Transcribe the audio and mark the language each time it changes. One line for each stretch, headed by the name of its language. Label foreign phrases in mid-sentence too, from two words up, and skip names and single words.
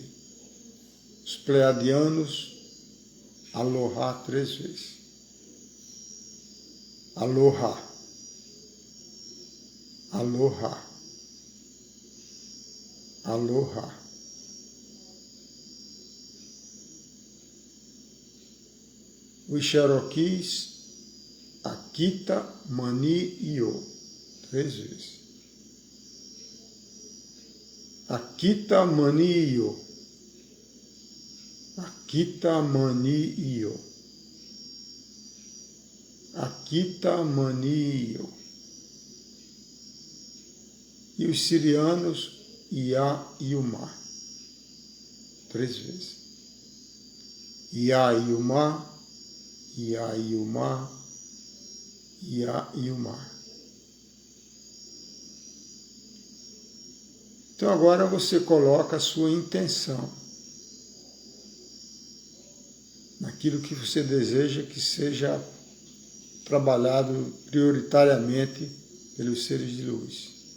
Portuguese: Os pleiadianos, aloha 3 vezes. Aloha. Aloha. Aloha. Os Cherokees, Akita, Mani e Yo. 3 vezes. Akita, Mani e Yo. Akita, Mani e Yo. Akita, Mani e Yo. E os sirianos, Ia e Umar. 3 vezes. Ia e Umar. Ia e Umar. Ia e Umar. Então agora você coloca a sua intenção naquilo que você deseja que seja trabalhado prioritariamente pelos seres de luz.